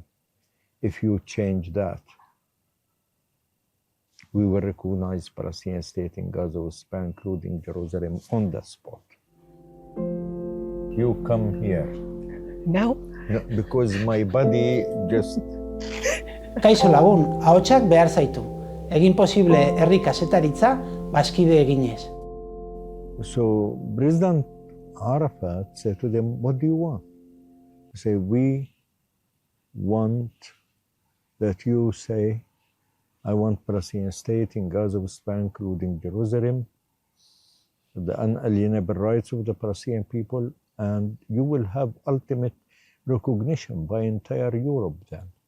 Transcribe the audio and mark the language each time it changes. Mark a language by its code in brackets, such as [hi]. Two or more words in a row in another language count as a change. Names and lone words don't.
[en] If you change that, we will recognize Palestinian state in Gaza, including Jerusalem, on the spot. You come here. No? No, because my body just... [eu] Kaixo lagun, ahotsak behar zaitu. Egin posible herri kazetaritza, bazkide eginez. [en] So President Arafat said to them, what do you want? They say, we want that you say, I want Palestinian state in Gaza, including Jerusalem, the unalienable rights of the Palestinian people, and you will have ultimate recognition by entire Europe then.